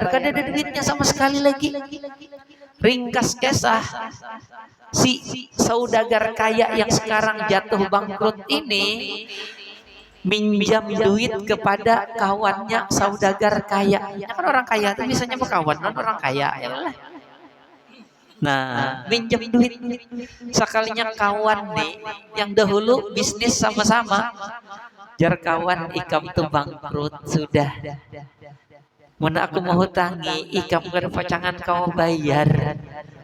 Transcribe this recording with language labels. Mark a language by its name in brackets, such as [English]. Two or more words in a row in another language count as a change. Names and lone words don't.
[Indonesian] Karena ada duitnya sama sekali lagi. Ringkas kisah, si saudagar kaya yang sekarang jatuh bangkrut ini minjam duit kepada kawannya saudagar kaya. Ya kan orang kaya itu biasanya berkawan dengan orang kaya, ya lah. Nah, minjam duit. [Banjar] Sekalinya kawan nih yang dahulu bisnis sama-sama, jar kawan ikam tuh bangkrut sudah. Mana aku mau hutangi ikam ke pacangan kau bayar.